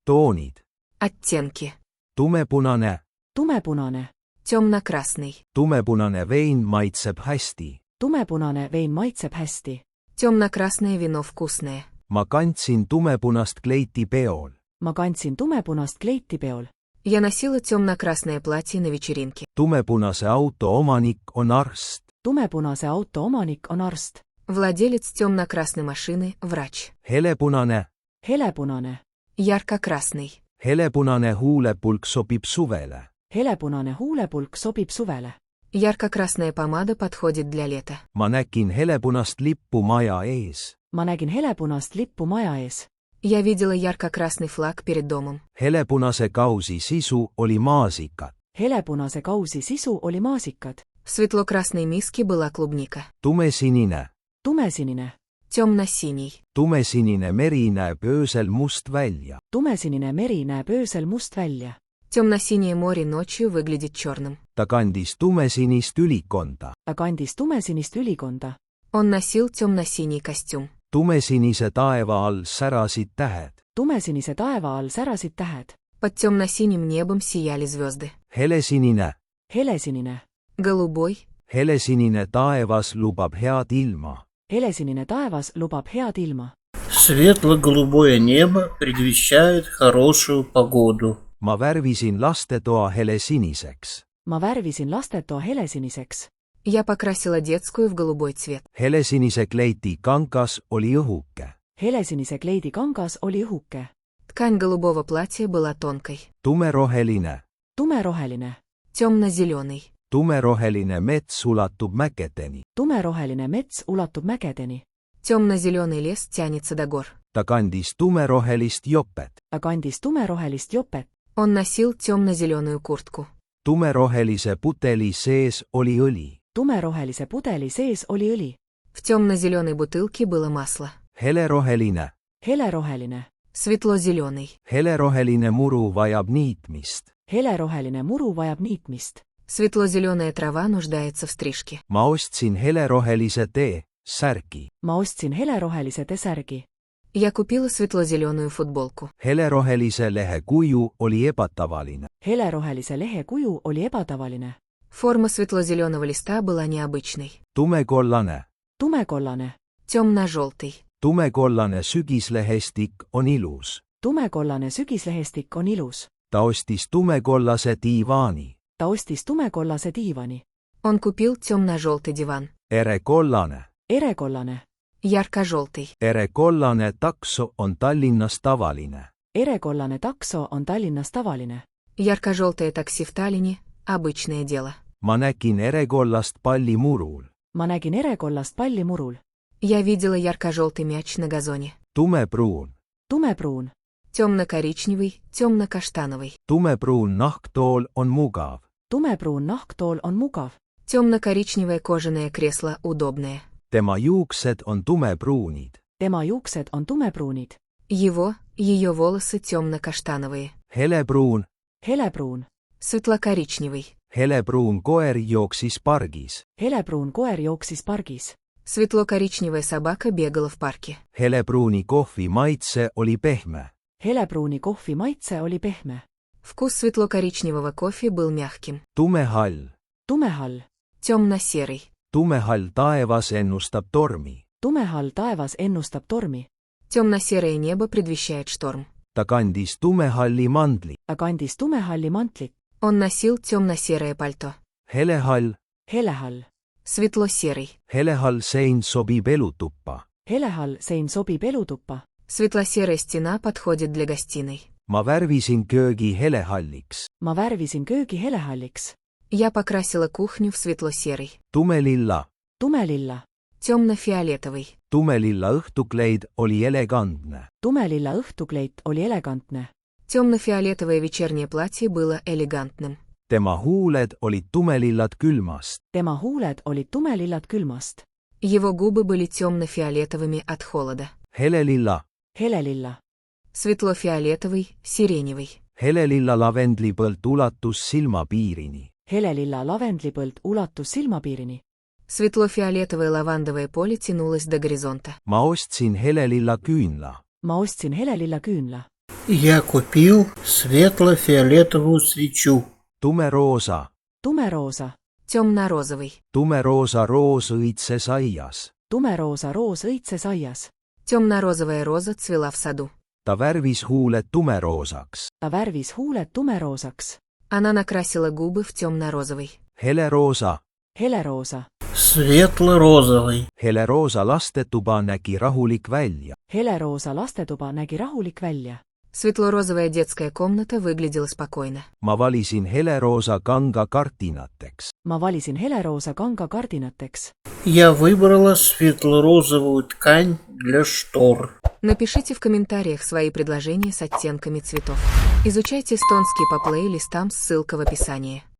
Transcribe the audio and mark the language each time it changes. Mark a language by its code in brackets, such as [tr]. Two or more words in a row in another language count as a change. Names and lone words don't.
[et] Toonid. [ru] Оттенки. [et] Tumepunane. Tumepunane. [ru] Темно-красный. [et] Tumepunane vein maitseb hästi. Tumepunane vein maitseb hästi. [ru] Темно-красное вино вкусное. [et] Ma kandsin tumepunast kleiti peol. Ma kandsin tumepunast kleiti peol. [ru] Я носила темно-красное платье на вечеринке. [et] Tumepunase auto omanik on arst. Tumepunase auto omanik on arst. [ru] Владелец темно-красной машины – врач. [et] Helepunane. Helepunane. [ru] Ярко-красный. [et] Helepunane huulepulk sobib suvele. Helepunane huulepulk sobib suvele. [ru] Ярко-красная помада подходит для лета. [et] Ma nägin helepunast lippu maja ees. Ma nägin helepunast lippu maja ees. [ru] Я видела ярко-красный флаг перед домом. [et] Helepunase kausi sisu oli maasikad. Helepunase kausi sisu oli maasikad. [ru] В светло-красной миске была клубника. [et] Tumesinine. Tumesinine. [ru] Темно-синий. [et] Tumesinine meri näeb öösel must välja. Tumesinine meri näeb öösel must välja. [ru] Темно-синее море ночью выглядит черным. [et] Ta kandis tumesinist ülikonda. Ta kandis tumesinist ülikonda. [ru] Он носил темно-синий костюм. [et] Tumesinise taeva all särasid tähed. Tumesinise taeva all särasid tähed. [ru] Под темно-синим небом сияли звезды. [et] Helesinine. Helesinine. [ru] Голубой. [et] Helesinine taevas lubab head ilma. Helesinine taevas lubab head ilma. [ru] Светло-голубое небо предвещает хорошую погоду. [et] Ma värvisin lastetoa helesiniseks. Ma värvisin lastetoa helesiniseks. [ru] Я покрасила детскую в голубой цвет. [et] Helesinise kleiti kangas oli õhuke. Helesinise kleidi kangas oli õhuke. [ru] Ткань голубого платья была тонкой. [et] Tumeroheline. Tumeroheline. [ru] Темно-зеленый. [et] Tumeroheline mets ulatub mägedeni. Tumeroheline mets ulatub mägedeni. [ru] Темно-зеленый лес тянется до гор. [et] Ta kandis tumerohelist jopet. Ta kandis tumerohelist jopet. [ru] Он носил темно-зеленую куртку. [et] Tumerohelise puteli sees oli õli. Tumerohelise pudeli sees oli õli. [ru] В темно-зеленой бутылке было масло. [et] Heleroheline. Heleroheline. [ru] Светло-зеленый. [et] Heleroheline muru vajab niitmist. Heleroheline muru vajab niitmist. [ru] Светло-зеленая трава нуждается в стрижке. [et] Ma ostsin helerohelise tee, särgi. Ma ostsin helerohelise tesärgi. [ru] Я купила светло-зеленую футболку. [et] Helerohelise lehe kuju oli ebatavaline. Helerohelise lehe kuju oli ebatavaline. [ru] Форма светло-зеленого листа была необычной. [et] Tumekollane. Tumekollane. [ru] Темно-желтый. [et] Tumekollane sügislehestik on ilus. Tumekollane sügislehestik on ilus. Ta ostis tumekollase diivaani. Ta ostis tumekollase diivani. [ru] Он купил темно-желтый диван. [et] Erekollane. Erekollane. [ru] Ярко-желтый. [et] Erekollane takso on Tallinnas tavaline. Erekollane takso on Tallinnas tavaline. [ru] Ярко-желтое такси в Таллине – обычное дело. [et] Ma nägin erekollast palli murul. Ma nägin erekollast palli murul. [ru] Я видела ярко-желтый мяч на газоне. [et] Tumepruun. Tumepruun. [ru] Темно-коричневый, темно-каштановый. [et] Tumepruun nahktool on mugav. Tumepruun nahktool on mugav. [ru] Темно-коричневое кожаное кресло удобное. [et] Tema juuksed on tumepruunid. Tema juuksed on tumepruunid. [ru] Ее волосы темно-каштановые. [et] Helepruun. Helepruun. [ru] Светло-коричневый. [et] Helepruun koer jooksis pargis. Helepruun koer jooksis pargis. [ru] Светло-коричневая собака бегала в парке. [et] Helepruuni kohvi maitse oli pehme. Helepruuni kohvi maitse oli pehme. [ru] Вкус светло-коричневого кофе был мягким. [et] Tumehall. Tumehall. [ru] Темно-серый. [et] Tumehall taevas ennustab tormi. Tumehall taevas ennustab tormi. [ru] Темно-серое небо предвещает шторм. [et] Ta kandis tumehalli mandli. Ta kandis tumehalli mantlit. [ru] Он носил темно-серое пальто. [et] Helehall. Helehall. [ru] Светло-серый. [et] Helehall sein sobib elutuppa. Helehall sein sobib elutuppa. [ru] Светло-серая стена подходит для гостиной. [et] Ma värvisin köögi helehalliks. Ma värvisin köögi helehalliks. [ru] Я покрасила кухню в светло-серый. [et] Tumelilla. Tumelilla. [ru] Темно-фиолетовый. [et] Tumelilla õhtukleid oli elegantne. Tumelilla õhtukleit oli elegantne. [ru] Темно-фиолетовое вечернее платье было элегантным. [et] Tema huuled olid tumelillad külmast. Tema huuled olid tumelillad külmast. [ru] Его губы были темно-фиолетовыми от холода. [et] Helelilla. Helelilla. [ru] Светло-фиолетовый, сиреневый. [et] Helelilla lavendlipõld ulatus silmapiirini. Helelilla lavendlipõld ulatus silmapiirini. [ru] Светло-фиолетовое лавандовое поле тянулось до горизонта. [et] Ma ostsin helelilla küünla. Ma ostsin helelilla küünla. [ru] Я купил светло-фиолетовую свечу. [et] tumeroosa, tumeroosa, [ru] Темно-розовый. [et] tumeroosa roos õitsesaias. tumeroosa roos õitses aias. [ru] Темно-розовая роза цвела в саду. [et] ta värvis huuled tumeroosaks. ta värvis huuled tumeroosaks. [ru] Она накрасила губы в темно-розовый. [et] heleroosa, heleroosa, [ru] Светло-розовый. [et] heleroosa lastetuba nägi rahulik välja. heleroosa lastetuba nägi rahulik välja. [ru] Светло-розовая детская комната выглядела спокойно. [et] ma valisin heleroosa kanga kardinateks. ma valisin heleroosa kanga kardinateks. [ru] Я выбрала светло-розовую ткань для штор. Напишите в комментариях свои предложения с оттенками цветов. Изучайте эстонский по плейлистам, ссылка в описании.